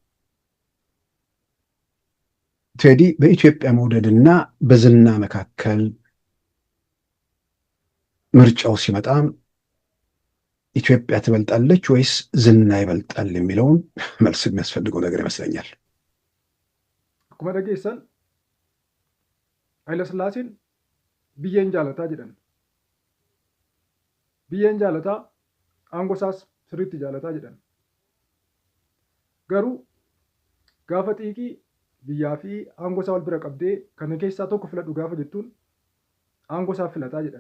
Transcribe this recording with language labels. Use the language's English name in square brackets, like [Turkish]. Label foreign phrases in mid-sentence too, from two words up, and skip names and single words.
[Amharic] ቴዲ በኢትዮጵያ መውደድና በዝና መካከል ምርጫው ሲመጣ ኢትዮጵያ ትበልጣለች ወይስ ዝና ይበልጣል የሚለውን መልስ የሚያስፈልገው ነገር ይመስለኛል። [Oromo] akkuma dhageessan ኃይለሥላሴን biyyeen jaalataa jedhan. biyyeen jaalataa aangosaas sirriitti jaalataa jedhan. garuu gaafa xiiqii biyyaa fi aangosaa wal bira qabdee kana keessaa tokko filadhu gaafa jettuun aangosaa filataa jedhan.